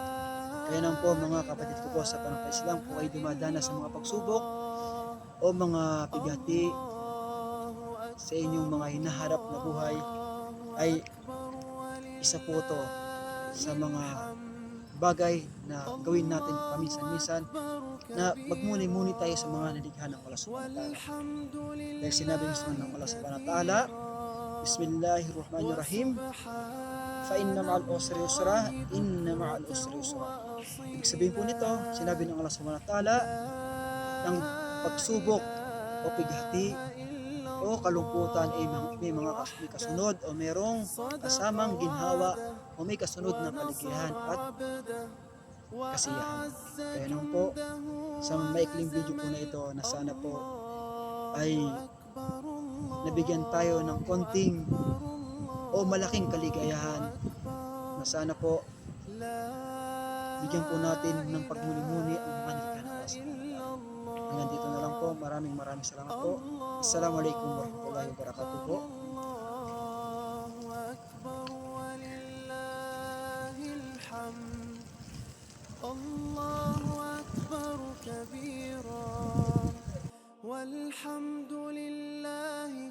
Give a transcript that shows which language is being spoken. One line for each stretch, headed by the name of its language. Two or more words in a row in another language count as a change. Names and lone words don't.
Filipino: Kaya naman po mga kapatid ko po sa Islam, kung ay dumadana sa mga pagsubok o mga pigati sa inyong mga hinaharap na buhay, ay isa po to sa mga bagay na gawin natin paminsan-minsan, na magmuni-muni tayo sa mga nilikha ng
Arabic: الله سبحانه وتعالى.
Filipino: Dahil sinabi mismo ng
Arabic: الله سبحانه وتعالى, بسم الله الرحمن الرحيم، فإن مع العسر يسرا، إن مع العسر يسرا.
Filipino: Ibig sabihin po nito, sinabi ng
Arabic: الله سبحانه وتعالى,
Filipino: ng pagsubok o pighati o kalungkutan ay may kasunod o merong kasamang ginhawa o may kasunod na kaligayahan at kasiyahan. Kaya naman po, sa maikling video po na ito, na sana po ay nabigyan tayo ng konting o malaking kaligayahan, na sana po bigyan po natin ng pagmuni-muni ang mga nilikha ng Allah. Hanggang dito na lang po. Maraming salamat po.
Arabic: السلام عليكم ورحمة الله وبركاته
Filipino: po.
Arabic: الله أكبر كبيرا والحمد لله